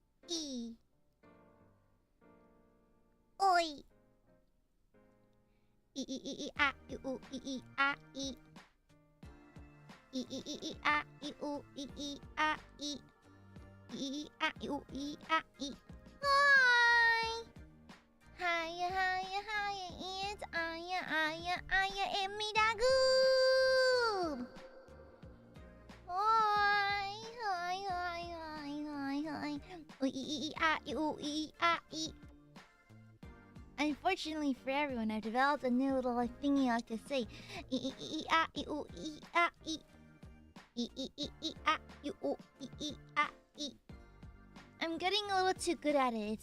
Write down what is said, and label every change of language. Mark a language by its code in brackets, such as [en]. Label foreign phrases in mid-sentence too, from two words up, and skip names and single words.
[en] E. Oi. E e e e a e u e e a e. E e e e a e u e e a e. E a e u e a e. Hi. Hiya, hiya, hiya, it's AiaAmareLIVE. Hi, hi, hi, hi, hi, hi. Unfortunately for everyone, I've developed a new little thingy I like to say. I'm getting a little too good at it.